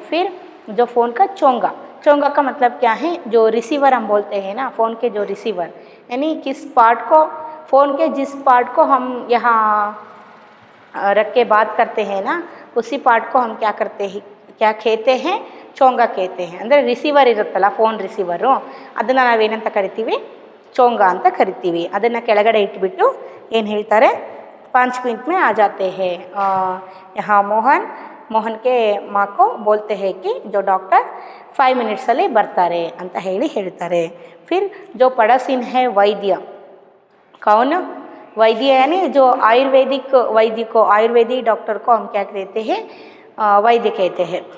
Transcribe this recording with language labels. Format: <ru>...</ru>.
<hi>फिर जो फ़ोन का चोंगा का मतलब क्या है, जो रिसीवर हम बोलते हैं ना, फ़ोन के जो रिसीवर, यानी किस पार्ट को, फ़ोन के जिस पार्ट को हम यहाँ रख के बात करते हैं ना, उसी पार्ट को हम क्या कहते हैं, ಚೋಂಗ कहते हैं.</hi> <kn>ಅಂದರೆ ರಿಸೀವರ್ ಇರುತ್ತಲ್ಲ, ಫೋನ್ ರಿಸೀವರು, ಅದನ್ನು ನಾವೇನಂತ ಕರಿತೀವಿ, ಚೋಂಗ ಅಂತ ಕರಿತೀವಿ. ಅದನ್ನು ಕೆಳಗಡೆ ಇಟ್ಬಿಟ್ಟು ಏನು ಹೇಳ್ತಾರೆ,</kn> <hi>5 मिनट में आ जाते हैं यहाँ मोहन के माँ को बोलते हैं कि जो डॉक्टर 5 मिनट्सಲ್ಲಿ</hi> <kn>ಬರ್ತಾರೆ ಅಂತ ಹೇಳ್ತಾರೆ.</kn> <hi>फिर जो पड़ोसिन है वैद्य, कौन वैद्य यानी जो आयुर्वेदिक वैद्य को, आयुर्वेदिक डॉक्टर को हम क्या कहते हैं, वैद्य कहते हैं.</hi>